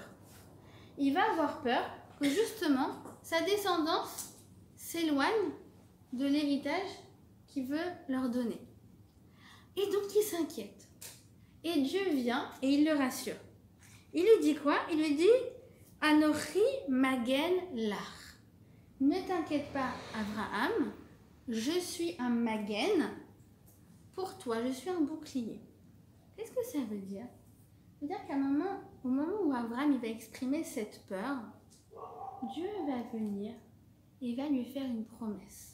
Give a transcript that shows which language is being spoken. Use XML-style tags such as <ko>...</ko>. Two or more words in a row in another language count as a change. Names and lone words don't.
<fr>Il va avoir peur que justement, sa descendance s'éloigne de l'héritage qu'il veut leur donner. Et donc, il s'inquiète. Et Dieu vient et il le rassure. Il lui dit quoi? Il lui dit «</fr> <he>אנכי מגן לך ».</he> <fr>Ne t'inquiète pas, Abraham, je suis un magen pour toi, je suis un bouclier. Qu'est-ce que ça veut dire? Ça veut dire qu'à au moment où Abraham il va exprimer cette peur, Dieu va venir et va lui faire une promesse.</fr>